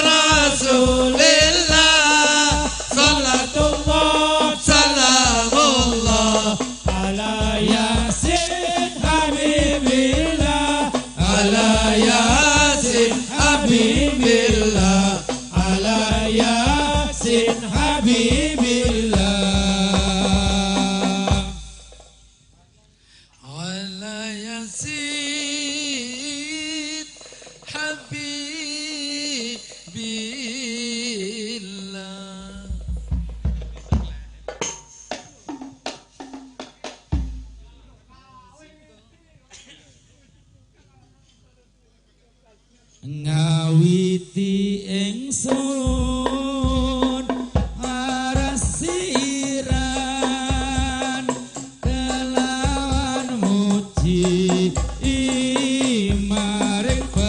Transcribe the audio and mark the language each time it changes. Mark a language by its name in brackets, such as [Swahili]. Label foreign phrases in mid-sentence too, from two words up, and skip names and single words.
[Arabic] رسول الله، صلاة الله سلام الله على ياسين حبيب الله، على ياسين حبيب الله، على ياسين حبيب الله. على ياسين حبيب الله. [Javanese] ngawiti ingsun arasiran kelawan muji maring